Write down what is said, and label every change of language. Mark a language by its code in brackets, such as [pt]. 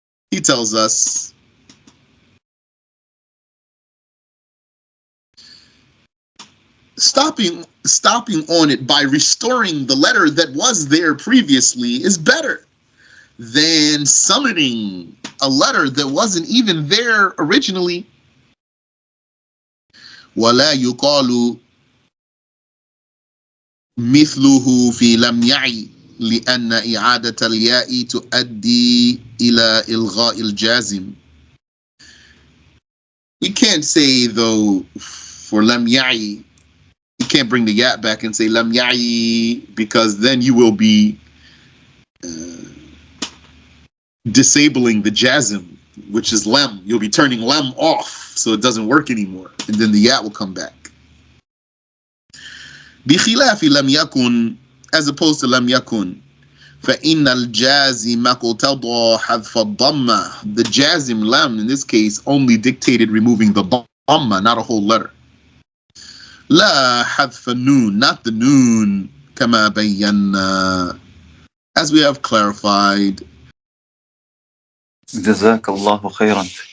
[en] He tells us stopping on it by restoring the letter that was there previously is better than summoning a letter that wasn't even there originally. [ar] ولا يقال مثله في لم يعي لأن إعادة الياء تؤدي إلى إلغاء الجازم. [en] We can't say though for [ar] لم يعي, [en] you can't bring the ya back and say [ar] لم يعي, [en] because then you will be disabling the jazm, which is lam. You'll be turning lam off, so it doesn't work anymore, and then the ya will come back. [ar] بخلاف لم يكن, [en] as opposed to [ar] لم يكن, فإن الجازم اقتضى حذف الضمة. [en] The jazm lam in this case only dictated removing the dhamma, not a whole letter. [ar] لا حذف النون, [en] not the noon, [ar] كما بينا, [en] as we have clarified. [ar] جزاك الله خيرا.